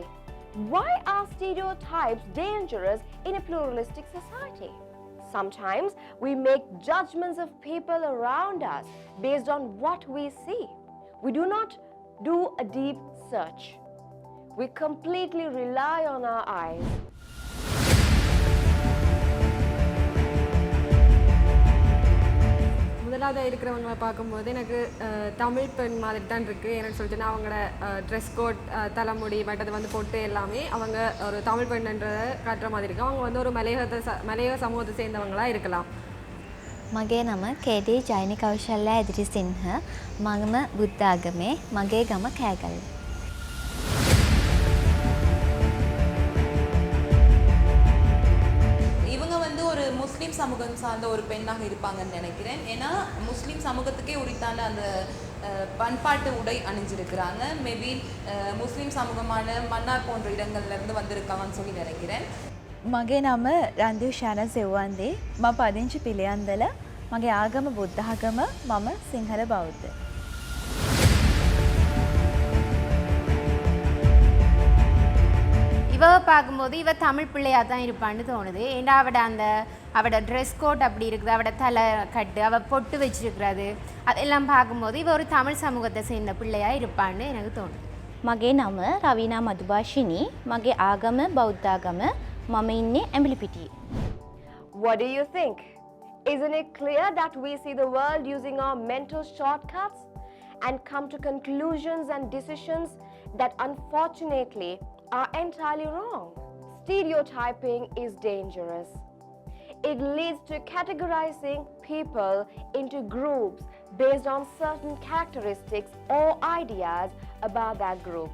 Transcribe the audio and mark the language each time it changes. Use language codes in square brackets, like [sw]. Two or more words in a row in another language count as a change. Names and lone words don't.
[en] Why are stereotypes dangerous in a pluralistic society? Sometimes we make judgments of people around us based on what we see. We do not do a deep search. We completely rely on our eyes. [ta] முதலாவது இருக்கிறவங்க பார்க்கும்போது எனக்கு தமிழ் பெண் மாதிரி தான் இருக்குது. எனக்கு சொல்லிட்டுனா அவங்களோட [en] dress code [ta] தலைமுடி மட்டத்தை வந்து போட்டு எல்லாமே அவங்க ஒரு தமிழ் பெண்ன்றதை காட்டுற மாதிரி இருக்குது. அவங்க வந்து ஒரு மலையக சமூகத்தை சேர்ந்தவங்களாக இருக்கலாம். [si] මගේ නම කේටි ජයිනි කෞශල්‍ය ඉදිරිසිංහ. මම බුද්ධ ආගමේ. මගේ ගම කෑගල්ල. [ta] இவங்க வந்து ஒரு முஸ்லீம் சமூகம் சார்ந்த ஒரு பெண்ணாக இருப்பாங்கன்னு நினைக்கிறேன். ஏன்னா முஸ்லீம் சமூகத்துக்கே உரித்தான அந்த பண்பாட்டு உடை அணிஞ்சிருக்கிறாங்க. மேபி முஸ்லீம் சமூகமான மன்னார் போன்ற இடங்கள்லேருந்து வந்திருக்காங்கன்னு சொல்லி நினைக்கிறேன். [si] මගේ නම රන්දිව් ශාන සෙව්වන්දේ. මම පදිංචි පිළියන්දල. මගේ ආගම බුද්ධ ආගම. මම සිංහල බෞද්ධ. [ta] இவ பார்க்கும்போது இவ தமிழ் பிள்ளையாக தான் இருப்பான்னு தோணுது. ஏன்னா அவட [en] dress code [ta] அப்படி இருக்குது, அவட தலை கட்டு, அவள் பொட்டு வச்சிருக்கிறது அதெல்லாம் பார்க்கும்போது இவ ஒரு தமிழ் சமூகத்தை சேர்ந்த பிள்ளையாக இருப்பான்னு எனக்கு தோணுது. [si] මගේ නම රවීනා මදුභාෂිනී. මගේ ආගම බෞද්ධාගම. මම ඉන්නේ ඇඹිලිපිටියේ. [en] What do you think? Isn't it clear that we see the world using our mental shortcuts and come to conclusions and decisions that unfortunately are entirely wrong? Stereotyping is dangerous. It leads to categorizing people into groups based on certain characteristics or ideas about that group.